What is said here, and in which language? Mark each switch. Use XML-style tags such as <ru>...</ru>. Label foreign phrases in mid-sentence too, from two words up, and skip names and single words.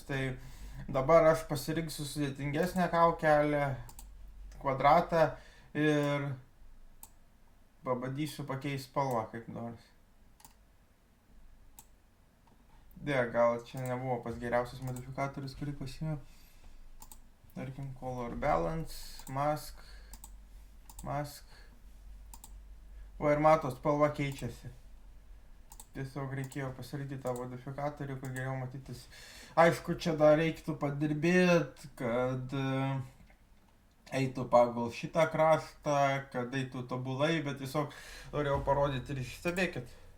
<lt>Tai dabar aš pasirinksiu sudėtingesnę kaukelę, kvadratą ir pabandysiu pakeisti spalvą kaip nors. Gal čia nebuvo pas geriausias modifikatorius, kurį pasiėmiau. Tarkim,</lt> <en>color balance, mask.</en> <lt>Va ir matos, spalva keičiasi. Tiesiog reikėjo pasirinkti tą modifikatorių, kad geriau matytis. Aišku, čia dar reiktų padirbėti, kad eitų pagal šitą kraštą, kad eitų tobulai, bet tiesiog norėjau parodyti ir stebėkit.</lt>